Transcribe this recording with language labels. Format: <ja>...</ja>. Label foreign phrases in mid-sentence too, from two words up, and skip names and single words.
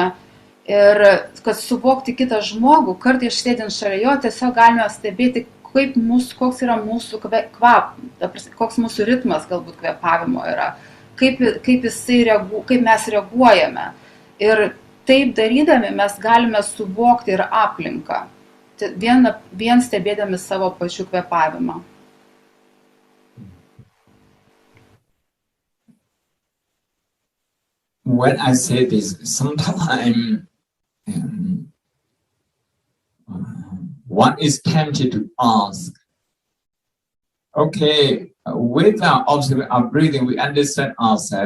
<lt>Ir kad suvokti kitą žmogų, kartais sėdint šalia jo, tiesiog galime stebėti, koks yra mūsų koks mūsų ritmas galbūt kvėpavimo yra, kaip mes reaguojame. Ir taip darydami mes galime suvokti ir aplinką, vien stebėdami savo pačių kvėpavimą.</lt> <en>When I say this, sometimes one is tempted to ask, okay, without observing our breathing, we understand ourselves.</en>